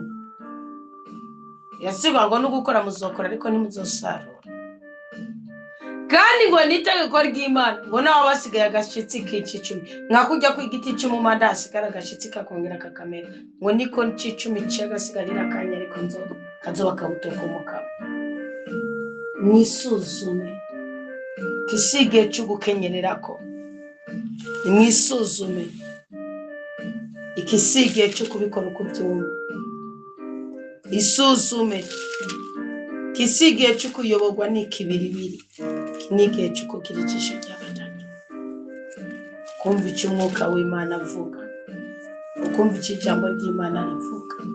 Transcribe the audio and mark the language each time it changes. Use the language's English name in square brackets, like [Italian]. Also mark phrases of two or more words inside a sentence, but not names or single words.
[Rundi] Yasiba ngo no gukora muzokora ariko ntimuzosarura. Kandi ngo nitegeko ry'Imana ngo naho basigaye agashitsi k'icicumi nkakujya ku igiti cy'umumanda hasigara agashitsi kakongera kakamera, ngo niko n'icicumi cyagasigarira akanya ariko kazoba kabutokomoka. Mwisuzume kisige cy'ugukenyererako, mwisuzume ikisige cyo kubikora uko byumva, isuzume kisige cyo kuyoborwa n'ikibiribiri, n'igihe cyo kugira ijisho ry'agatatu, kumva icyo umwuka w'Imana avuga, ukumva icyo ijambo ry'Imana rivuga.